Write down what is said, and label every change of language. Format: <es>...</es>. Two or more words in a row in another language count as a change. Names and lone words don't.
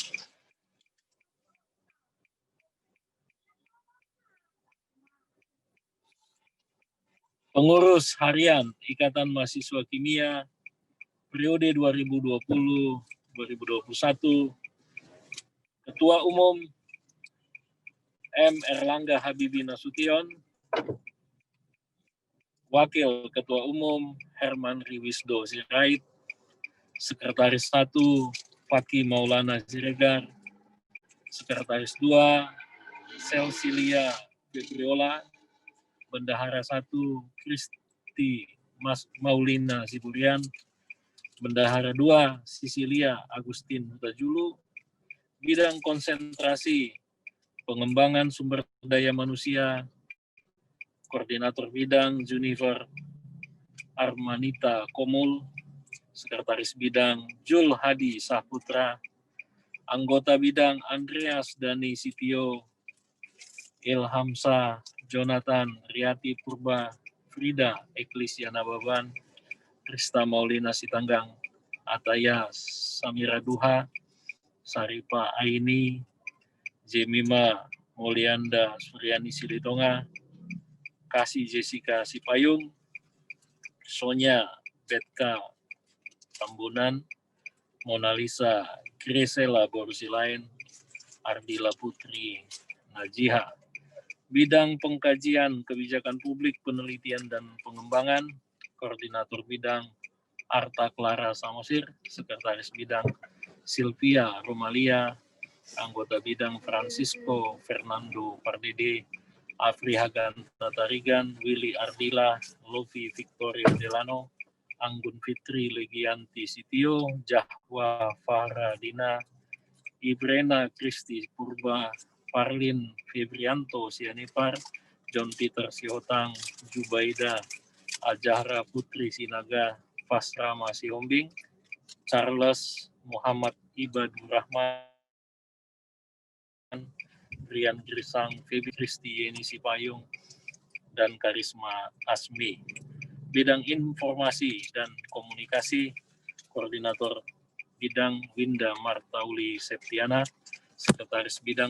<id>Pengurus Harian Ikatan Mahasiswa Kimia periode 2020-2021, Ketua Umum M. Erlangga Habibi Nasution, Wakil Ketua Umum Herman Wisdo Sirait, Sekretaris 1 Fakih Maulana Siregar, Sekretaris 2 Celsilia Febriola, Bendahara 1 Kristi Maulina Siburian, Bendahara 2 Sisilia Agustin Hutajulu, bidang konsentrasi pengembangan sumber daya manusia, Koordinator Bidang Junifer Armanita Komul, Sekretaris Bidang Jul Hadi Saputra, Anggota Bidang Andreas Dani Sitio, Ilhamsa Jonathan Riati Purba, Frida Eklisiana Baban, Krista Maulina Sitanggang, Ataya Samira Duha, Saripa Aini, Jemima Mulyanda Suryani Silitonga, Kasih Jessica Sipayung, Sonya Betka Tambunan, Mona Lisa Gresela Borusilain, Ardila Putri Najiha. Bidang Pengkajian Kebijakan Publik, Penelitian dan Pengembangan, Koordinator Bidang Arta Clara Samosir, Sekretaris Bidang Silvia Romalia, Anggota Bidang Francisco Fernando Pardede, Afri Haganta Tarigan, Willy Ardila, Lovi Victoria Delano, Anggun Fitri Legianti Sitio, Jahwa Faradina, Ibrena Kristi Purba, Parlin Febrianto Sianipar, John Peter Siotang, Jubaida Ajahra Putri Sinaga, Fasrama Sihombing, Charles Muhammad Ibadur Rahman, Rian Grisang, Febi Kristi Yeni Sipayung, dan Karisma Asmi. Bidang Informasi dan Komunikasi, Koordinator Bidang Winda Martauli Septiana, Sekretaris Bidang</id>